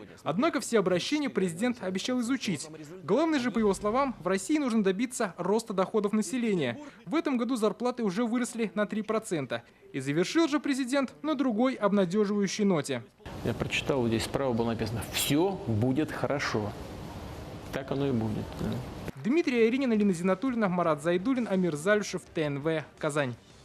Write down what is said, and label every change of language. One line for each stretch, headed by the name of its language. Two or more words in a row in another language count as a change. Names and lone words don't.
Russian: Однако все обращения президент обещал изучить. Главное же, по его словам, в России нужно добиться роста доходов населения. В этом году зарплаты уже выросли на 3%. И завершил же президент на другой обнадеживающей ноте. Я прочитал, здесь справа было написано «Все будет хорошо». Так оно и будет. Дмитрий Аяринин, Алина Зинатуллина, Марат Зайдуллин, Амир Залюшев, ТНВ, Казань.